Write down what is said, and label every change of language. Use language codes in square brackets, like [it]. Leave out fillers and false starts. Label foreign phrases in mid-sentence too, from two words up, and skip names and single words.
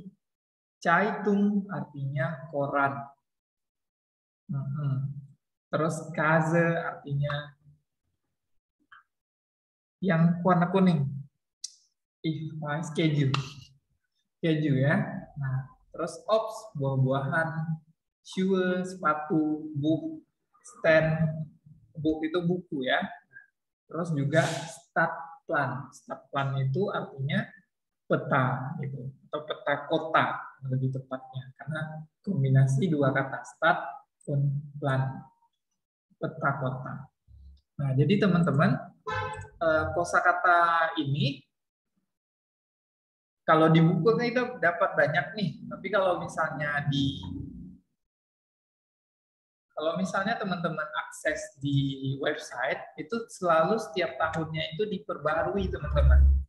[id] Zeitung artinya koran. Terus Käse artinya yang warna kuning. Keju. Keju ya. Nah, terus Obst, buah-buahan. Schuhe, sepatu. [de] Buch, stand. [id] Buch itu buku ya. Terus juga Stadtplan. Stadtplan itu artinya peta gitu, atau peta kota lebih tepatnya, karena kombinasi dua kata stad dan plan, peta kota. Nah, jadi teman-teman, kosakata ini kalau di buku kita dapat banyak nih, tapi kalau misalnya teman-teman akses di website itu selalu setiap tahunnya itu diperbarui teman-teman.